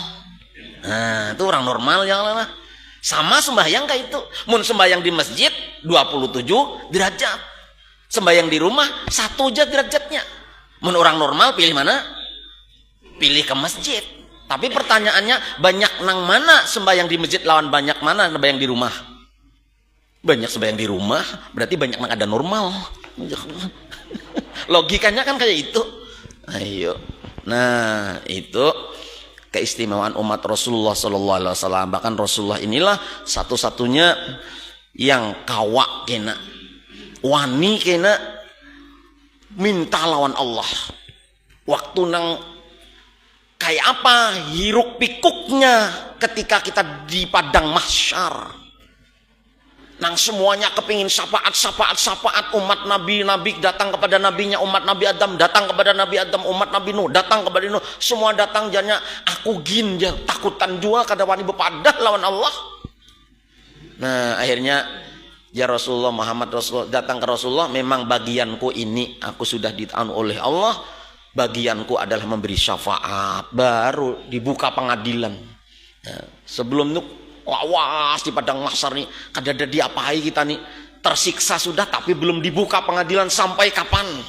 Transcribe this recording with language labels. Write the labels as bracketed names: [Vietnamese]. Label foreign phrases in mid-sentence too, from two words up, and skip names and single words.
[Indonesian] Nah itu orang normal ya Allah. Sama sembahyang kayak itu, mun sembahyang di masjid 27 derajat, sembahyang di rumah 1 aja derajatnya. [Banjar] Mun orang normal pilih mana? [Indonesian] Pilih ke masjid. Tapi pertanyaannya, banyak nang mana sembahyang di masjid lawan banyak mana sembahyang di rumah? [Banjar] Banyak sembahyang di rumah berarti banyak nang ada normal. [Indonesian] Logikanya kan kayak itu. Ayo. Nah itu keistimewaan umat Rasulullah SAW. Bahkan Rasulullah inilah satu-satunya yang kawak kena, wani kena minta lawan Allah. Waktu nang kayak apa hiruk pikuknya ketika kita di padang mahsyar, nang semuanya kepingin syafaat umat Nabi datang kepada nabinya, umat Nabi Adam datang kepada Nabi Adam, [Banjar] umat Nabi Nuh datang kepada Nuh, semua datang janya aku gin ya takutan jua kada wani bepadah lawan Allah. [Indonesian] Nah akhirnya ya Rasulullah Muhammad Rasulullah datang ke Rasulullah, memang bagianku ini aku sudah ditahan oleh Allah, bagianku adalah memberi syafaat, baru dibuka pengadilan. Nah, sebelum itu lawas di padang mahsyar nih, kada diapai kita nih, tersiksa sudah tapi belum dibuka pengadilan sampai kapan.